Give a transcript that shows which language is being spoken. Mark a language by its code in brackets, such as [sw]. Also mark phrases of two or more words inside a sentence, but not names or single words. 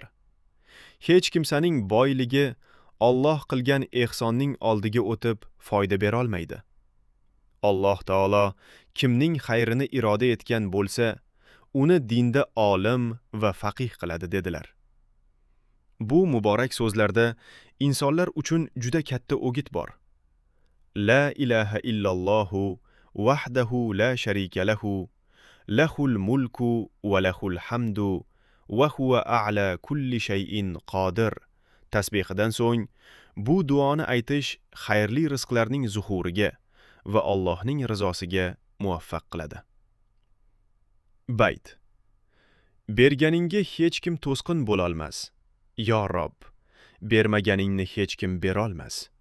[uz] Hech kimsaning boyligi Alloh qilgan ehsonning oldiga o'tib foyda bera olmaydi. Alloh taolo kimning xayrini iroda etgan bo'lsa, uni dinda olim va faqih qiladi dedilar. Bu muborak so'zlarda insonlar uchun juda katta o'git bor. [ar] لا إله إلا الله وحده لا شريك له له الملك وله الحمد وهو على كل شيء قدير [uz] tasbihidan so'ng bu duoni aytish xayrli rizqlarning zuhuriga va Allohning rizosiga muvaffaq qiladi. Bayt. Berganingga hech kim to'sqin bo'la olmas. Yo Rob, bermaganingni hech kim bera olmas.